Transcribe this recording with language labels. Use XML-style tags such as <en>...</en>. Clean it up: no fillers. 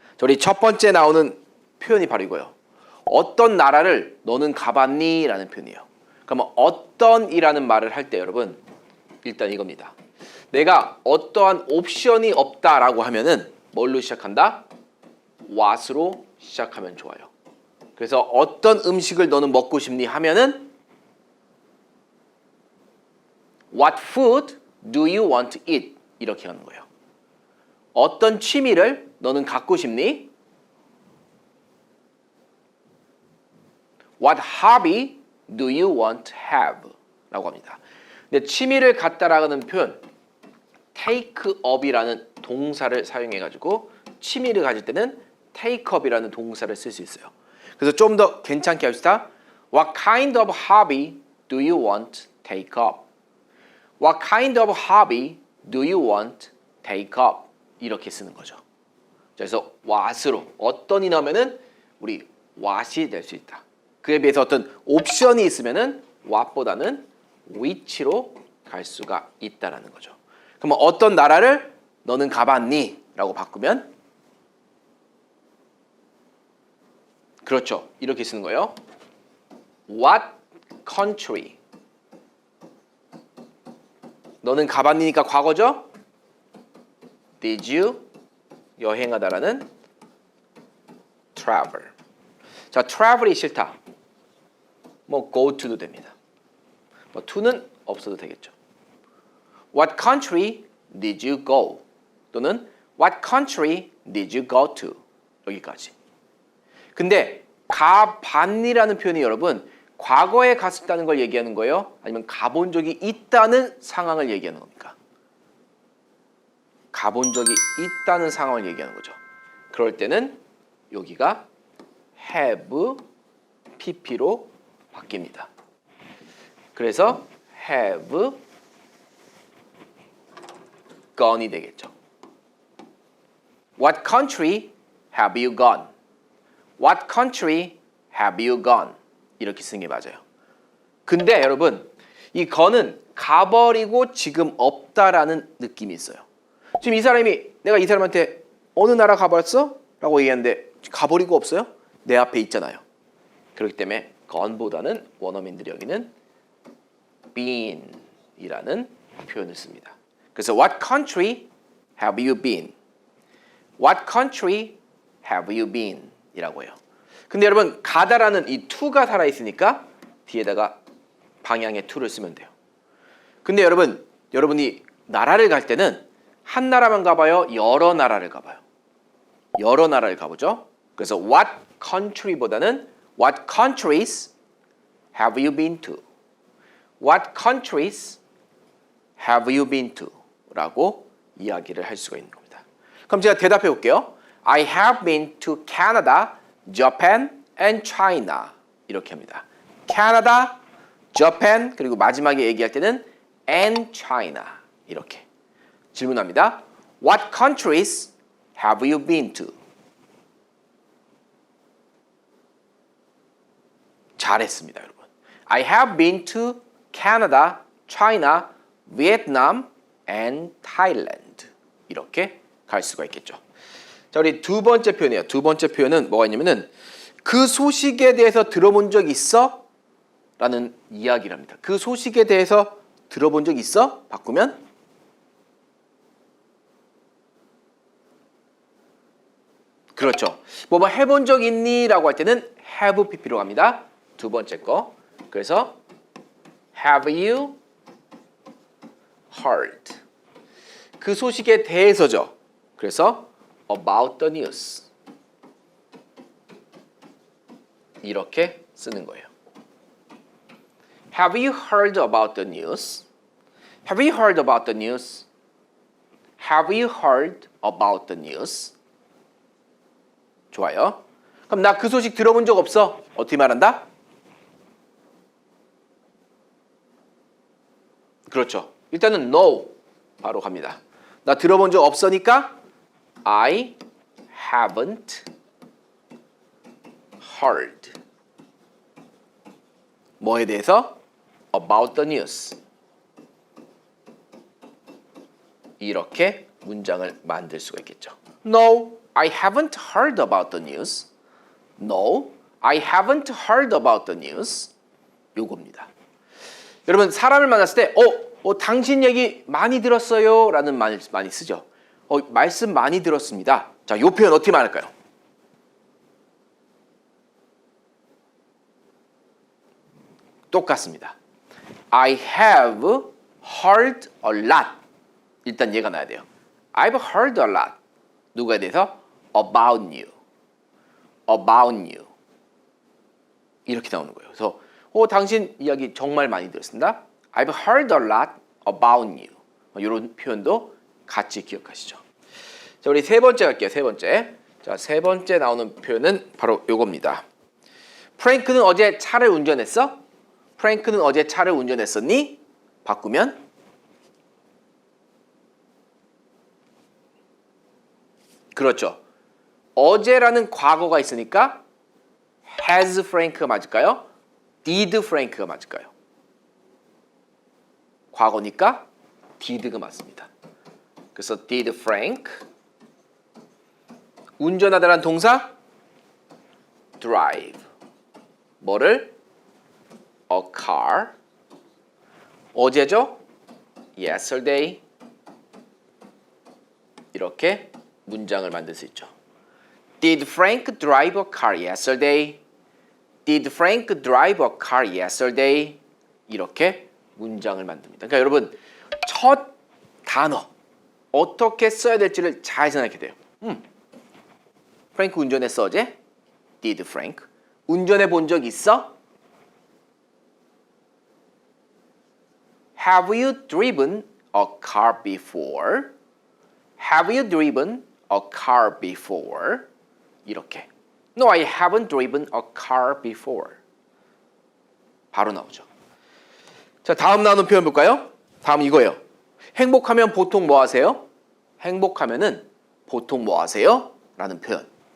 <ko>우리 첫 번째 나오는 표현이 바로 이거예요. 어떤 나라를 너는 가봤니? 라는 표현이에요. 그러면 어떤 이라는 말을 할 때 여러분 일단 이겁니다. 내가 어떠한 옵션이 없다라고 하면은 뭘로 시작한다? what으로 시작하면 좋아요. 그래서 어떤 음식을 너는 먹고 싶니? 하면은</ko> <en>What food do you want to eat?</en> <ko>이렇게 하는 거예요. 어떤 취미를 너는 갖고 싶니?</ko> <en>What hobby do you want to have?</en> <ko>라고 합니다. 근데 취미를 갖다라는 표현 take up이라는 동사를 사용해가지고 취미를 가질 때는 take up이라는 동사를 쓸 수 있어요. 그래서 좀 더 괜찮게 합시다.</ko> <en>What kind of hobby do you want to take up? What kind of hobby do you want to take up?</en> <ko>이렇게 쓰는 거죠. 그래서 what으로 어떤이 나오면은 우리 what이 될 수 있다. 그에 비해서 어떤 옵션이 있으면은 what보다는 which로 갈 수가 있다라는 거죠. 그럼 어떤 나라를 너는 가봤니? 라고 바꾸면 그렇죠. 이렇게 쓰는 거예요. What country? 너는 가봤니니까 과거죠?</ko> <en>Did you</en> <ko>여행하다라는</ko> <en>travel.</en> <ko>자, travel이 싫다. 뭐 go to도 됩니다. 뭐 to는 없어도 되겠죠.</ko> <en>What country did you go? 또는 What country did you go to?</en> <ko>여기까지. 근데 가봤니라는 표현이 여러분 과거에 갔었다는 걸 얘기하는 거예요? 아니면 가본 적이 있다는 상황을 얘기하는 겁니까? 가본 적이 있다는 상황을 얘기하는 거죠. 그럴 때는 여기가 have pp로 바뀝니다. 그래서 have gone이 되겠죠. What country have you gone? What country have you gone? 이렇게 쓰는 게 맞아요. 근데 여러분 이 gone은 가버리고 지금 없다라는 느낌이 있어요. 지금 이 사람이 내가 이 사람한테 어느 나라 가봤어? 라고 얘기하는데 가버리고 없어요? 내 앞에 있잖아요. 그렇기 때문에 gone보다는 원어민들이 여기는 been 이라는 표현을 씁니다. 그래서</ko> <en>what country have you been? What country have you been?</en> <ko>이라고 해요. 근데 여러분 가다라는 이 to가 살아있으니까 뒤에다가 방향의 to를 쓰면 돼요. 근데 여러분이 나라를 갈 때는 한 나라만 가봐요? 여러 나라를 가봐요? 여러 나라를 가보죠. 그래서</ko> <en>what country보다는 what countries have you been to? What countries have you been to?</en> <ko>라고 이야기를 할 수가 있는 겁니다. 그럼 제가 대답해 볼게요.</ko> <en>I have been to Canada, Japan, and China.</en> <ko>이렇게 합니다. Canada, Japan, 그리고 마지막에 얘기할 때는</ko> <en>and China.</en> <ko>이렇게 질문합니다.</ko> <en>What countries have you been to?</en> <ko>잘했습니다, 여러분.</ko> <en>I have been to Canada, China, Vietnam, and Thailand.</en> <ko>이렇게 갈 수가 있겠죠. 자, 우리 두 번째 표현이에요. 두 번째 표현은 뭐가 있냐면은 그 소식에 대해서 들어본 적 있어? 라는 이야기를 합니다. 그 소식에 대해서 들어본 적 있어? 바꾸면 그렇죠. 뭐 해본 적 있니? 라고 할 때는 have pp로 갑니다. 두 번째 거. 그래서</ko> <en>have you heard?</en> <ko>그 소식에 대해서죠. 그래서</ko> <en>about the news.</en> <ko>이렇게 쓰는 거예요.</ko> <en>Have you heard about the news? Have you heard about the news? Have you heard about the news?</en> <ko>좋아요. 그럼 나 그 소식 들어본 적 없어? 어떻게 말한다? 그렇죠. 일단은 no 바로 갑니다. 나 들어본 적 없으니까</ko> <en>I haven't heard.</en> <ko>뭐에 대해서?</ko> <en>About the news.</en> <ko>이렇게 문장을 만들 수가 있겠죠.</ko> <en>No, I haven't heard about the news. No, I haven't heard about the news.</en> <ko>요겁니다. 여러분 사람을 만났을 때 당신 얘기 많이 들었어요 라는 말 많이 쓰죠. 말씀 많이 들었습니다. 자, 요 표현 어떻게 말할까요? 똑같습니다.</ko> <en>I have heard a lot.</en> <ko>일단 얘가 나야 돼요.</ko> <en>I've heard a lot.</en> <ko>누구에 대해서?</ko> <en>About you. About you.</en> <ko>이렇게 나오는 거예요. 그래서 당신 이야기 정말 많이 들었습니다.</ko> <en>I've heard a lot about you.</en> <ko>이런 표현도 같이 기억하시죠. 자, 우리 세 번째 갈게요. 세 번째. 자, 세 번째 나오는 표현은 바로 요겁니다. 프랭크는 어제 차를 운전했어? 프랭크는 어제 차를 운전했었니? 바꾸면 그렇죠. 어제라는 과거가 있으니까 has Frank가 맞을까요? did Frank가 맞을까요? 과거니까 did가 맞습니다. 그래서</ko> <en>did Frank</en> <ko>운전하다란 동사 drive 뭐를?</ko> <en>a car</en> <ko>어제죠? yesterday 이렇게 문장을 만들 수 있죠.</ko> <en>Did Frank drive a car yesterday? Did Frank drive a car yesterday?</en> <ko>이렇게 문장을 만듭니다. 그러니까 여러분 첫 단어 어떻게 써야 될지를 잘 생각해야 돼요. 프랭크 운전했어 어제?</ko> <en>Did Frank?</en> <ko>운전해 본 적 있어?</ko> <en>Have you driven a car before? Have you driven a car before?</en> <ko>이렇게.</ko> <en>No, I haven't driven a car before.</en> <ko>바로 나오죠. 자, 다음 나오는 표현 볼까요? 다음 이거예요. 행복하면 보통 뭐 하세요? 행복하면은 보통 뭐 하세요? 라는 표현.</ko>